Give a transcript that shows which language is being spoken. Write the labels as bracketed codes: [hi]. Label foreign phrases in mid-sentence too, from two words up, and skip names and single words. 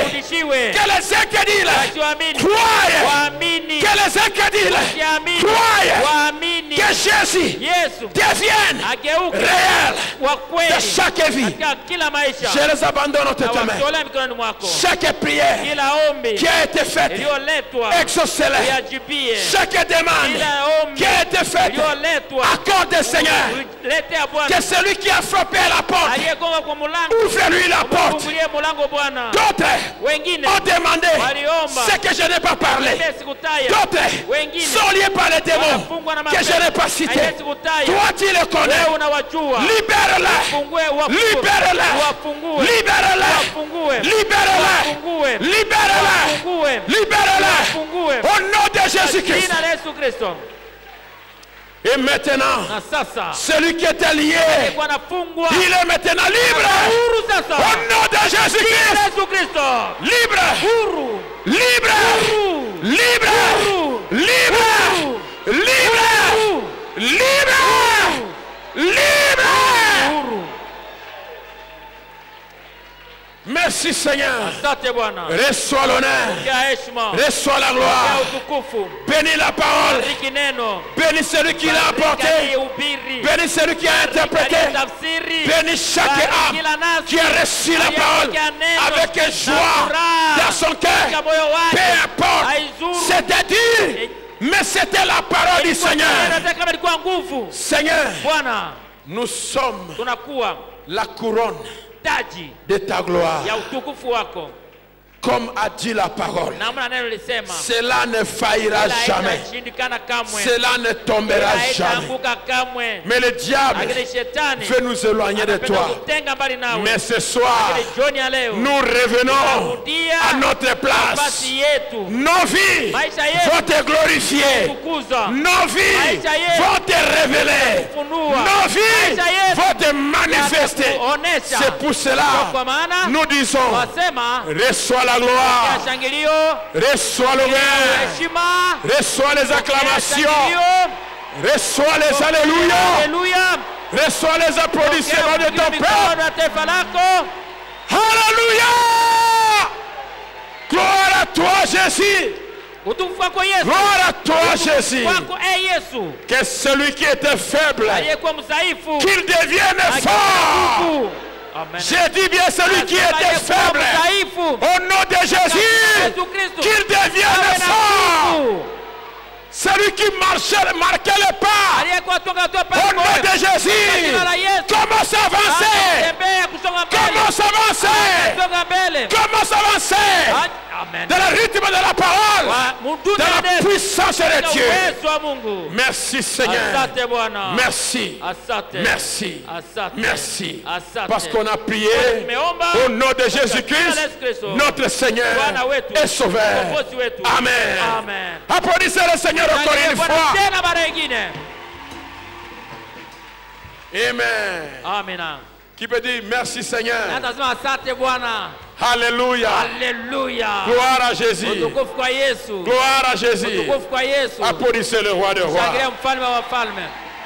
[sw] warudishiwe, [fr] que les incrédules [sw] wasioamini [fr] croient, [sw] waamini, [fr] que les incrédules [sw] wasiamini [fr] croient, [sw] waamini, [fr] que Jésus [sw] Yesu [fr] devienne [sw] ageuke [fr] réel [sw] wa [fr] de [sw] kweli [fr] chaque vie. [sw] katika kila maisha. [fr] Je les abandonne entre [sw] Na [fr] tes mains. [sw] watolea mikononi mwako [fr] Chaque prière [sw] kila ombi [fr] qui a été faite, [sw] iliyoletwa, [fr] exaucez-les. [sw] uyajibie. [fr] Chaque demande [sw] Kila ombi [fr] qui a été faite, [sw] iliyoletwa, [fr] accorde, Seigneur, [sw] letea Bwana. [fr] que celui qui a frappé à la porte, [sw] Aliyegonga kwa mlango, [fr] ouvre-lui la porte. [sw] ufungulie mlango Bwana. [fr] D'autres [sw] Wengine [fr] ont demandé [sw] waliomba, [fr] ce que je n'ai pas parlé. [sw] mimi sikutaya. [fr] D'autres [sw] Wengine [fr] sont liés par les démons [sw] wanafungwa na [fr] que je n'ai pas cités. [sw] Haiwezi kutaya. [fr] Toi, tu les connais. [sw] Wewe unawajua. [fr] Libère-les. [sw] Fungue, wafungue. [fr] Libère-les. [sw] Wafungue. [fr] Libère-les. [sw] Wafungue. [fr] Libère-les. [sw] Wafungue. [fr] Libère-les. [sw] Wafungue. [fr] Libère-les. [sw] Wafungue. [fr] Au nom de Jésus-Christ. [sw] Jina la Yesu Kristo. [fr] Et maintenant, [sw] Na sasa [fr] celui qui était lié, [sw] alikuwa anafungwa [fr] il est maintenant libre. [sw] huru [fr] Au [sw] sasa. [fr] nom de [sw] Jina la [fr] Jésus-Christ. [sw] Yesu Kristo. [fr] Libre. [sw] Huru. [fr] Libre. [sw] Huru. [fr] Libre. [sw] Huru. [fr] Libre. [sw] Huru. [fr] Libre. [sw] Huru. [fr] Libre. Libre. [sw] Huru. [fr] Merci Seigneur. [sw] Asante Bwana. [fr] Reçois l'honneur. [sw] Pokea heshima. [fr] Reçois la [sw] Pokea [fr] gloire. [sw] utukufu. [fr] Bénis la parole. [sw] Bariki neno. [fr] Bénis celui qui l'a apporté. [sw] Aliyehubiri. [fr] Bénis celui qui a interprété. [sw] Aliyetafsiri. [fr] Bénis chaque [sw] Bariki [fr] âme [sw] kila nafsi. [fr] qui a reçu la parole [sw] Aliyepokea neno. [fr] avec [sw] Na [fr] joie [sw] furaha. [fr] dans son [sw] Katika [fr] cœur. [sw] moyo wake. [fr] Peu importe, [sw] Haizuru. [fr] c'est-à-dire Mais c'était la parole du Seigneur. [sw] Kama ilikuwa nguvu. [fr] Seigneur, [sw] Bwana, [fr] nous sommes [sw] tunakuwa [fr] la couronne [sw] taji [fr] de ta gloire. [sw] ya utukufu wako. [fr] Comme a dit la parole, [sw] Namna neno lisema, [fr] cela ne faillira jamais. [sw] haitashindikana kamwe. [fr] Cela ne tombera jamais. [sw] Haitaanguka kamwe. [fr] Mais le diable [sw] Lakini shetani [fr] veut nous éloigner de [sw] anapenda [fr] toi. [sw] kutenga mbali nawe. [fr] Mais ce soir, [sw] Lakini jioni ya leo, [fr] nous revenons [sw] tunarudia [fr] à notre place. [sw] nafasi yetu. [fr] Nos vies [sw] Maisha yetu [fr] vont te glorifier. [sw] kukuza. [fr] Nos vies [sw] Maisha yetu [fr] vont te révéler. [sw] kufunua. [fr] Nos vies [sw] Maisha yetu [fr] vont te manifester. [sw] yatakuonesha. [fr] C'est pour cela [sw] Kwa maana [fr] nous disons, [sw] wasema [fr] reçois la gloire, [sw] ya shangilio, [fr] reçois l'honneur, [sw] heshima, [fr] reçois les acclamations, [sw] shangilio, [fr] reçois les alléluia, [sw] haleluya, [fr] reçois les applaudissements de ton peuple. [sw] mikono ya taifa lako. [fr] Alléluia! Gloire à toi, Jésus! [sw] Utukufu wako Yesu. [fr] Gloire à toi, Jésus! [sw] Wako Yesu. [fr] Que celui qui était faible, [sw] Aliyekuwa mdhaifu [fr] qu'il devienne fort! [sw] nguvu. Amen. [fr] J'ai dit bien celui qui était [sw] Aliyekuwa [fr] faible, [sw] mdhaifu [fr] au nom de Jésus, [sw] Yesu Kristo [fr] qu'il devienne [sw] awe na [fr] fort! [sw] nguvu. [fr] Celui qui marquait le pas, [sw] Aliyekuwa toka hatua [fr] au nom [sw] pale [fr] de Jésus, commence à avancer! [sw] tembea kusonga mbele. [fr] Commence à avancer! [sw] Kusonga mbele. [fr] Commence à avancer! Amen. Dans le rythme de la parole, [sw] Mdudu [fr] dans la puissance de Dieu. [sw] uwezo wa Mungu. [fr] Merci Seigneur. [sw] Asante Bwana. [fr] Merci. [sw] Asante. [fr] Merci. [sw] Asante. [fr] Merci. [sw] Asante. [fr] Parce qu'on a prié [sw] Tumeomba [fr] au nom de Jésus-Christ, notre Seigneur [sw] Bwana wetu, [fr] et Sauveur. [sw] Mwokozi wetu. Amen. Amen. [fr] Applaudissez le Seigneur encore une [sw] Bwana [fr] fois. [sw] tena mara nyingine. Amen. Amina. [fr] Qui peut dire merci Seigneur. [sw] Natazama asante Bwana. [fr] Alléluia. [sw] Haleluya. [fr] Gloire à Jésus. [sw] Utukufu kwa Yesu. [fr] Gloire à Jésus. [sw] Utukufu kwa Yesu. [fr] Applaudissez le roi des rois. [sw] Shangilia mfalme wa wafalme.